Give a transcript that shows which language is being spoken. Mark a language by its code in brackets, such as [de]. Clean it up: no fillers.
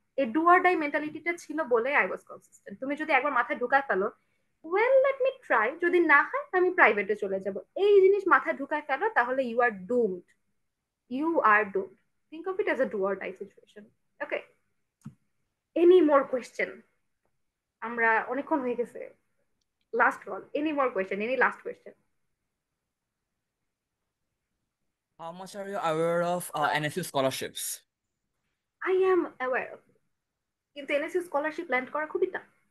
[bn] এই do or die মেন্টালিটিটা ছিল বলে [en] I was consistent. [bn] তুমি যদি একবার মাথায় ঢুকায় ফেলো [en] well let me try, [bn] যদি না হয় আমি প্রাইভেটে চলে যাব, এই জিনিস মাথায় ঢুকায় ফেলো, তাহলে [en] You are doomed. You are doomed. Think of it as a do or die situation. Okay, any more question? [bn] আমরা অনেকক্ষণ হয়ে গেছে। [en] Last call, any more question, any last question? How much are you aware of NSU scholarships? I am aware of it. [bn] কিন্তু NSU scholarship land করা খুবই tough.